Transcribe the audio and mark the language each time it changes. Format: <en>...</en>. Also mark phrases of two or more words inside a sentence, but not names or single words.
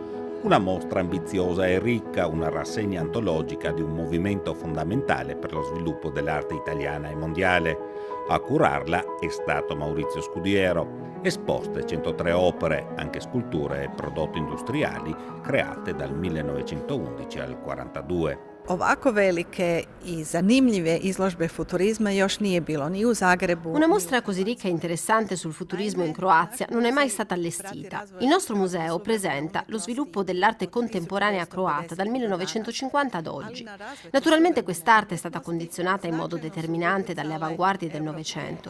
<it>Una mostra ambiziosa e ricca, una rassegna antologica di un movimento fondamentale per lo sviluppo dell'arte italiana e mondiale. A curarla è stato Maurizio Scudiero. Esposte 103 opere, anche sculture e prodotti industriali, create dal 1911 al 1942.</it> <hr>Ovako velike I zanimljive izložbe futurizma još nije bilo ni u Zagrebu.</hr> <it>Una mostra così ricca e interessante sul futurismo in Croazia non è mai stata allestita. Il nostro museo presenta lo sviluppo dell'arte contemporanea croata dal 1950 ad oggi. Naturalmente quest'arte è stata condizionata in modo determinante dalle avanguardie del Novecento.</it>